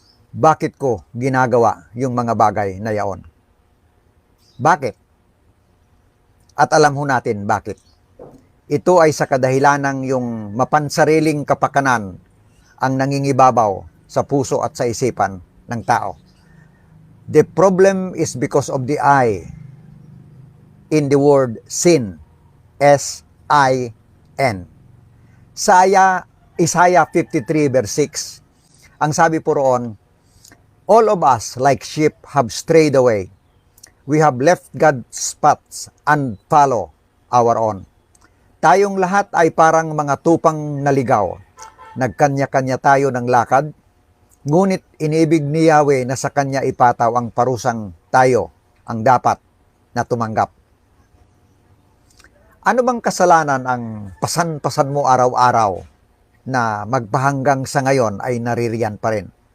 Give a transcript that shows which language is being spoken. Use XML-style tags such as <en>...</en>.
<tl>Bakit ko ginagawa yung mga bagay na yaon? Bakit? At alam ho natin bakit. Ito ay sa kadahilanang yung mapansariling kapakanan ang nangingibabaw sa puso at sa isipan ng tao.</tl> <en>The problem is because of the I in the word sin. S-I-N.</en> <tl>Sa Isaiah 53 verse 6, ang sabi po roon,</tl> <en>all of us like sheep have strayed away. We have left God's paths and follow our own.</en> <tl>Tayong lahat ay parang mga tupang naligaw. Nagkanya-kanya tayo ng lakad, ngunit inibig ni Yahweh na sa kanya ipataw ang parusang tayo ang dapat na tumanggap. Ano bang kasalanan ang pasan-pasan mo araw-araw na magpahanggang sa ngayon ay naririyan pa rin?</tl>